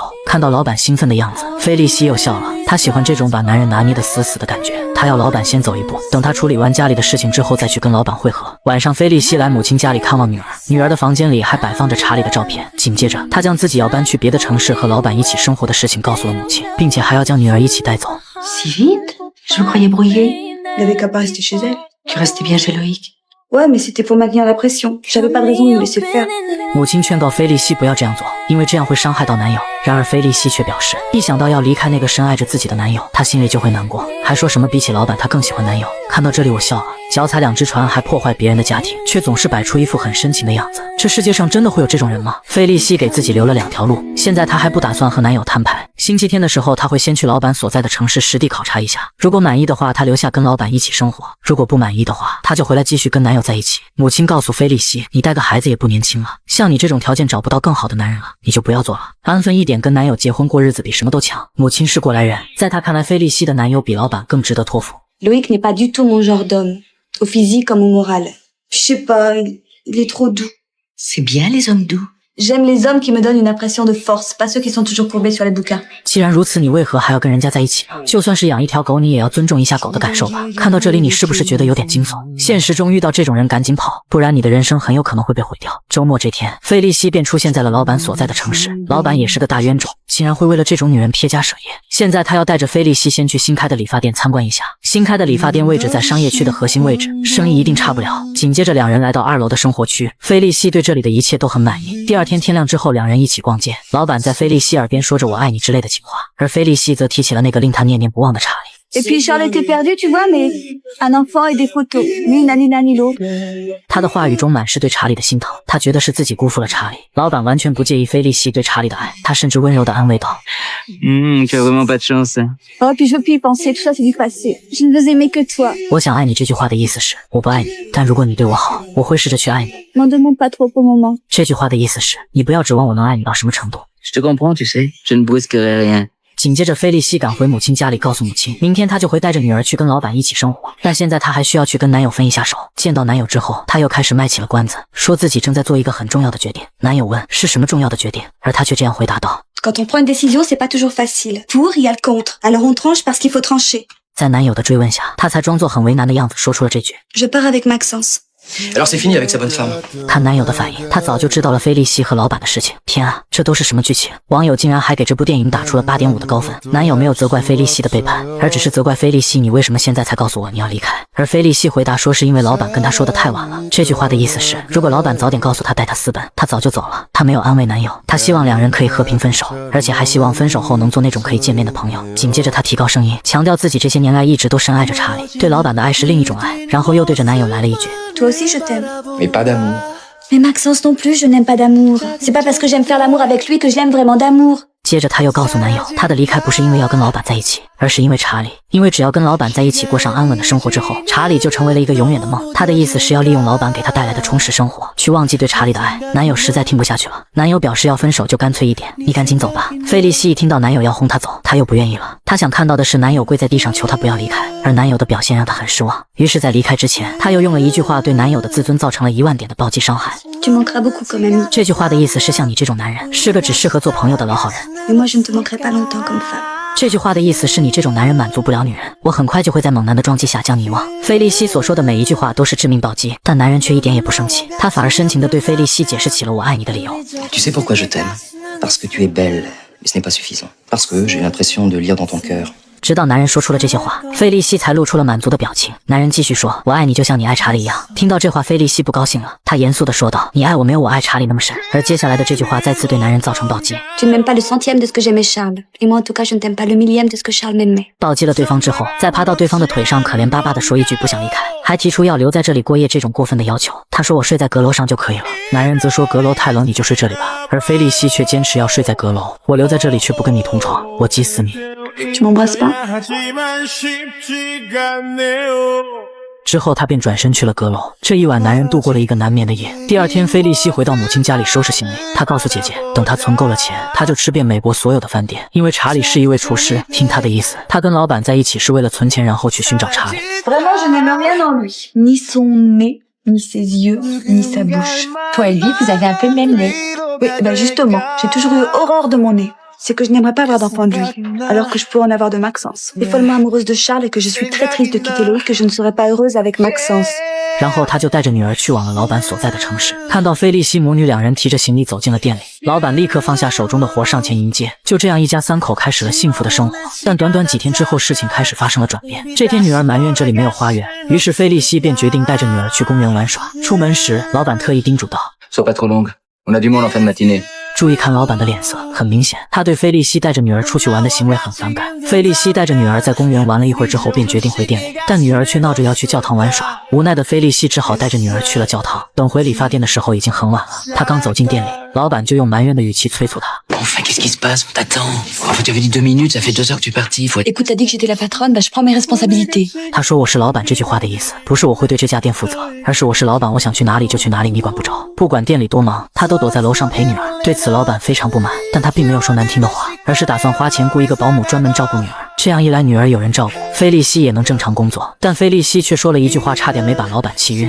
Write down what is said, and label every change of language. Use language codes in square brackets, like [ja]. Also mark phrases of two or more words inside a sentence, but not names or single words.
[zh] 看到老板兴奋的样子，菲利西又笑了，他喜欢这种把男人拿捏得死死的感觉。他要老板先走一步，等他处理完家里的事情之后再去跟老板会合。晚上菲利西来母亲家里看望女儿，女儿的房间里还摆放着查理的照片。紧接着他将自己要搬去别的城市和老板一起生活的事情告诉了母亲，并且还要将女儿一起带走。 [fr] Si vite? Je me croyais brouillée. Il avait qu'à pas rester chez elle. Tu restais bien chez Loïc. Ouais, mais c'était pour maintenir la pression. J'avais pas de raison de me laisser faire. [zh] 母亲劝告菲利西不要这样做，因为这样会伤害到男友。然而菲利西却表示，一想到要离开那个深爱着自己的男友，她心里就会难过，还说什么比起老板她更喜欢男友。看到这里我笑了，脚踩2只船还破坏别人的家庭，却总是摆出一副很深情的样子，这世界上真的会有这种人吗？菲利西给自己留了2条路，现在她还不打算和男友摊牌。星期天的时候，她会先去老板所在的城市实地考察一下，如果满意的话，她留下跟老板一起生活；如果不满意的话，她就回来继续跟男友在一起。母亲告诉菲利西，你带个孩子也不年轻了，像你这种条件找不到更好的男人了，你就不要做了，安分一点，跟男友结婚过日子比什么都强。母亲是过来人，在她看来，菲利西的男友比老板更值得托付。 [fr] Loïc n'est pas du tout mon genre d'homme, au physique comme au moral. Je sais pas, il est trop doux. C'est bien les hommes doux. J'aime les hommes qui me donnent une impression de force, pas ceux qui sont toujours courbés sur les bouquins. [zh] 既然如此，你为何还要跟人家在一起？就算是养一条狗，你也要尊重一下狗的感受吧。看到这里，你是不是觉得有点惊悚？现实中遇到这种人赶紧跑，不然你的人生很有可能会被毁掉。周末这天，菲利西便出现在了老板所在的城市。老板也是个大冤种，竟然会为了这种女人撇家舍业。现在他要带着菲利西先去新开的理发店参观一下。新开的理发店位置在商业区的核心位置，生意一定差不了。紧接着两人来到2楼的生活区，菲利西对这里的一切都很满意。第二天天亮之后，两人一起逛街，老板在菲利西耳边说着我爱你之类的情话，而菲利西则提起了那个令他念念不忘的查理。 [fr] Et puis Charles était perdu, tu vois, mais un enfant et des photos, ni l'un ni l'un ni l'autre. [zh] 他的话语中满是对查理的心疼，他觉得是自己辜负了查理。老板完全不介意菲利西对查理的爱，他甚至温柔地安慰道：“ [fr] tu as vraiment pas de chance. Oh, puis je veux plus y penser, tout ça c'est du passé. Je ne veux aimer que toi. [zh] 我想爱你这句话的意思是我不爱你，但如果你对我好，我会试着去爱你。 [fr] M'en demande pas trop pour le moment. [zh] 这句话的意思是你不要指望我能爱你到什么程度。 [fr] Je te comprends, tu sais. Je ne brusquerai rien. [zh] 紧接着，菲利西赶回母亲家里，告诉母亲，明天她就会带着女儿去跟老板一起生活。但现在她还需要去跟男友分一下手。见到男友之后，她又开始卖起了关子，说自己正在做一个很重要的决定。男友问是什么重要的决定，而她却这样回答道 [fr] Quand on prend une décision, c'est pas toujours facile. Pour, il y a le contre. Alors on tranche parce qu'il faut trancher. [zh] 在男友的追问下，她才装作很为难的样子说出了这句 [fr] Je pars avec Maxence. Alors c'est fini avec sa bonne femme. [zh] 看男友的反应，他早就知道了菲利西和老板的事情。天啊，这都是什么剧情？网友竟然还给这部电影打出了8.5的高分。男友没有责怪菲利西的背叛，而只是责怪菲利西，你为什么现在才告诉我你要离开？而菲利西回答说是因为老板跟他说的太晚了。这句话的意思是，如果老板早点告诉他带他私奔，他早就走了。他没有安慰男友，他希望两人可以和平分手，而且还希望分手后能做那种可以见面的朋友。紧接着他提高声音，强调自己这些年来一直都深爱着查理，对老板的爱是另一种爱，然后又对着男友来了一句。 [fr] Toi aussi, je t'aime. Mais pas d'amour. Mais Maxence non plus, je n'aime pas d'amour. C'est pas parce que j'aime faire l'amour avec lui que je l'aime vraiment d'amour. [zh] 接着她又告诉男友，她的离开不是因为要跟老板在一起，而是因为查理。因为只要跟老板在一起过上安稳的生活之后，查理就成为了一个永远的梦。她的意思是要利用老板给她带来的充实生活，去忘记对查理的爱。男友实在听不下去了，男友表示要分手就干脆一点，你赶紧走吧。菲利西一听到男友要轰她走，她又不愿意了。她想看到的是男友跪在地上求她不要离开，而男友的表现让她很失望。于是在离开之前，她又用了一句话对男友的自尊造成了10000点的暴击伤害。 [fr] Tu manqueras beaucoup comme ami. [zh] 这句话的意思是像你这种男人是个只适合做朋友的老好人。 [fr] Mais moi, je ne te manquerai pas longtemps comme femme. [zh] 这句话的意思是你这种男人满足不了女人，我很快就会在猛男的撞击下将你遗忘。菲利西所说的每一句话都是致命暴击，但男人却一点也不生气，他反而深情地对菲利西解释起了我爱你的理由。 [fr] Tu sais pourquoi je t'aime? Parce que tu es belle, mais ce n'est pas suffisant. Parce que j'ai l'impression de lire dans ton cœur. [zh] 直到男人说出了这些话，菲利西才露出了满足的表情。男人继续说，我爱你就像你爱查理一样。听到这话，菲利西不高兴了，他严肃地说道，你爱我没有我爱查理那么深。而接下来的这句话再次对男人造成暴击。 [fr] Tu ne m'aimes pas le centième de ce que j'aimais Charles. Et moi, en tout cas, je ne t'aime pas le millième de ce que Charles m'aimait. [zh] 暴击了对方之后，再爬到对方的腿上，可怜巴巴地说一句不想离开，还提出要留在这里过夜这种过分的要求。他说我睡在阁楼上就可以了。男人则说阁楼太冷，你就睡这里吧。而菲利西却坚持要睡在阁楼，我留在这里却不跟你同床，我急死你。 [fr] Tu m'embrasses pas? [zh] 之后他便转身去了阁楼。这一晚，男人度过了一个难眠的夜。第二天，菲利西回到母亲家里收拾行李。他告诉姐姐，等他存够了钱，他就吃遍美国所有的饭店。因为查理是一位厨师，听他的意思，他跟老板在一起是为了存钱，然后去寻找查理。 [fr] Vraiment, je n'aime rien en lui. Ni son nez, ni ses yeux, ni sa bouche. Toi et lui, vous avez un peu le même nez. Oui, ben justement, j'ai toujours eu horreur de mon nez. C'est que je n'aimerais pas avoir d'enfant de lui, alors que je peux en avoir de Maxence. Je suis follement amoureuse de Charles et que je suis très triste de quitter Loïc, que je ne serai pas heureuse avec Maxence. [zh] 然后他就带着女儿去往了老板所在的城市。看到菲利西母女两人提着行李走进了店里，老板立刻放下手中的活上前迎接。就这样，一家3口开始了幸福的生活。但短短几天之后，事情开始发生了转变。这天，女儿埋怨这里没有花园，于是菲利西便决定带着女儿去公园玩耍。出门时，老板特意叮嘱道 [fr] Sois pas trop longue. On a du monde en fin de matinée. [zh] 注意看老板的脸色，很明显，他对菲利西带着女儿出去玩的行为很反感。菲利西带着女儿在公园玩了一会儿之后，便决定回店里，但女儿却闹着要去教堂玩耍。无奈的菲利西只好带着女儿去了教堂。等回理发店的时候，已经很晚了。他刚走进店里，老板就用埋怨的语气催促他。 [fr] Enfin, qu'est-ce qui se passe? On t'attend. Enfin, tu avais dit 2 minutes, ça fait 2 heures que tu es parti. Faut... Écoute, t'as dit que j'étais la patronne, bah je prends mes responsabilités. [zh] 他说我是老板这句话的意思，不是我会对这家店负责，而是我是老板，我想去哪里就去哪里，你管不着。不管店里多忙，他都躲在楼上陪女儿。对此，老板非常不满，但他并没有说难听的话，而是打算花钱雇一个保姆专门照顾女儿。这样一来，女儿有人照顾，菲利西也能正常工作。但菲利西却说了一句话，差点没把老板气晕。